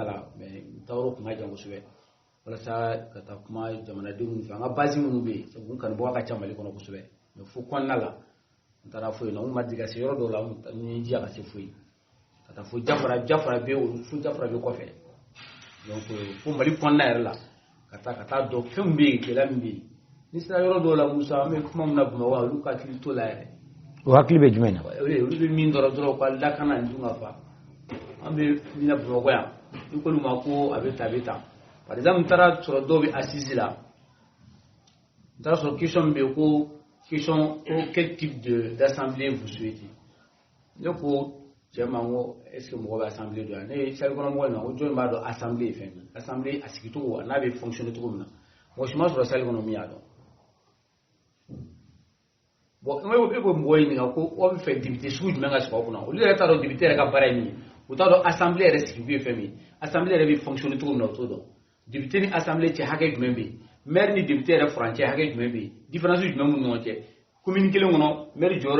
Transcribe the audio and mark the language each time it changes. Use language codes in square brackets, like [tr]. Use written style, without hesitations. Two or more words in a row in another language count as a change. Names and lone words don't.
[bm] la mais n taa yɔrɔ kun ka jan kosɛbɛ walasa ka taa kuma jamanadenw fɛ an ka base minnu bɛ yen sabu n kanubaga ka ca Mali kɔnɔ kosɛbɛ mais fo kɔnɔna la n taara foyi na n ma deli ka se yɔrɔ dɔw la n ye diya ka se foyi ka taa fo Jafara bɛ olu fo Jafara bɛ kɔfɛ donc fo Mali kɔnɔna yɛrɛ la ka taa dɔn fɛn min bɛ yen gɛlɛya min bɛ yen ni sera yɔrɔ dɔw la Musa an bɛ kuma min na Bamakɔ olu ka hakili to la yɛrɛ o hakili bɛ jumɛn na olu bɛ min dɔrɔn ka lakana nin dun ka fa an bɛ min na Bamakɔ yan i k'olu ma ko a bɛ tan a bɛ tan [fr] par exemple [bm] n taara sɔrɔ dɔw bɛ assise la n taara sɔrɔ question min bɛ yen ko question ko [fr] quel type d'assemblée vous souhaitez [bm] ne ko cɛ ma n ko [fr] est ce que [bm] mɔgɔ bɛ assemblée dɔn yan ne ye salle kɔnɔ mɔgɔ in ma ko jɔn b'a dɔn assemblée ye fɛn min ye assemblée a sigicogo n'a bɛ fonctionner cogo min na mɔgɔ si ma sɔrɔ salle kɔnɔ min y'a dɔn bon e ko mɔgɔ ɲininka ko aw bɛ fɛ député sugu jumɛn ka sigi aw kunna olu yɛrɛ t'a dɔn député yɛrɛ ka baara ye min ye u t'a dɔn assemblée yɛrɛ sigikun ye fɛn min ye assemblée yɛrɛ bɛ fonctionner cogo min na u t'o dɔn député ni assemblée cɛ hakɛ jumɛn bɛ yen maire ni député yɛrɛ furancɛ hakɛ jumɛn bɛ yen différence jumɛn b'u ni ɲɔgɔn cɛ commune kelen kɔnɔ maire jɔyɔrɔ